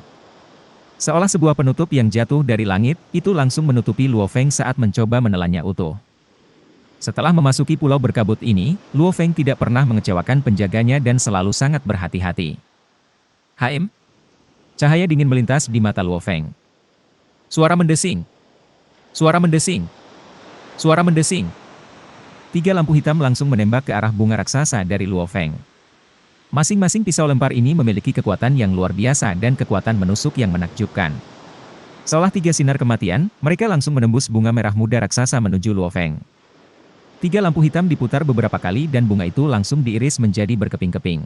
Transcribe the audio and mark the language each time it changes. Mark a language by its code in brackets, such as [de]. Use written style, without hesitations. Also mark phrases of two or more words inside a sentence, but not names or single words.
[id] Seolah sebuah penutup yang jatuh dari langit, itu langsung menutupi Luo Feng saat mencoba menelannya utuh. Setelah memasuki pulau berkabut ini, Luo Feng tidak pernah mengecewakan penjaganya dan selalu sangat berhati-hati. HM? Cahaya dingin melintas di mata Luo Feng. Suara mendesing. Suara mendesing. Suara mendesing. 3 lampu hitam langsung menembak ke arah bunga raksasa dari Luo Feng. Masing-masing pisau lempar ini memiliki kekuatan yang luar biasa dan kekuatan menusuk yang menakjubkan. Seolah 3 sinar kematian, mereka langsung menembus bunga merah muda raksasa menuju Luo Feng. 3 lampu hitam diputar beberapa kali dan bunga itu langsung diiris menjadi berkeping-keping.